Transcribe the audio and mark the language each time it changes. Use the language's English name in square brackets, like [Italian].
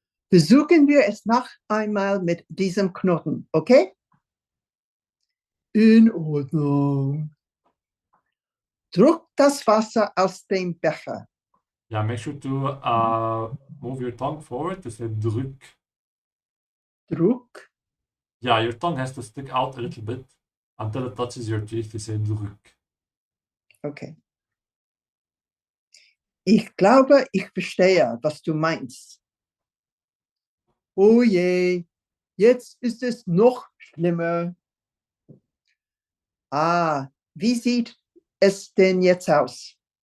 [German] Versuchen wir es noch einmal mit diesem Knoten, okay? In Ordnung. Druck das Wasser aus dem Becher. [English] Yeah, make sure to move your tongue forward to say drück. [German] Druck. [English] Yeah, your tongue has to stick out a little bit until it touches your teeth to say drück. Okay. [German] Ich glaube, ich verstehe, was du meinst. Oh je, jetzt ist es noch schlimmer. Ah, wie sieht es denn jetzt aus?